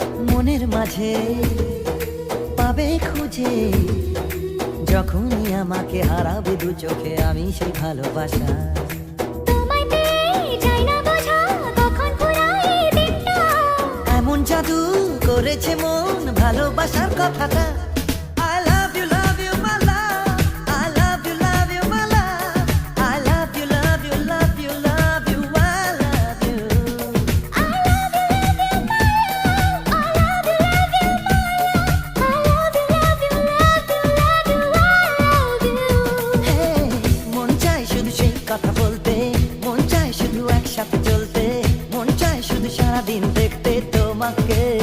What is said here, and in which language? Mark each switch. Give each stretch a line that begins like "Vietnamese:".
Bangla: মনের মাঝে পাবে খুঁজে, যখনই আমাকে হারাবে দু চোখে আমি সেই ভালোবাসা। তোমায় পেয়ে যাই না বোঝা কখন ফুরায় এই দিনটা। এমন জাদু করেছে মন ভালোবাসার কথাটা।
English: I love you, love you, my love. I love you, love you, my love. I love you, love you, love you, love you, I love you. I love you, love you, my love. I love you, love you, my love. I love you, love you, love you, love you, I love you. Hey!
Bangla: মন চায় শুধু সেই কথা বলতে, মন চায় শুধু একসাথে চলতে, মন চায় শুধু সারাদিন দেখতে তোমাকে।